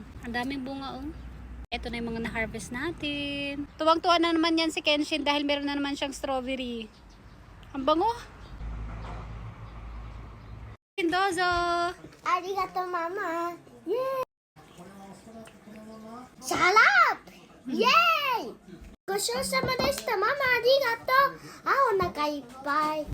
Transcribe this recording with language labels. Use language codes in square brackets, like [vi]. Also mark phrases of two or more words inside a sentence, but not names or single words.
[tl] Ang daming bunga oh. Ito na yung mga na-harvest natin. Tuwang-tuwa na naman yan si Kenshin dahil meron na naman siyang strawberry. Ang bango. Dozo! Arigato, mama. Yay! Sarap! Yay! [ja] ごちそうさまでした。ママありがとう。あ、お腹いっぱい。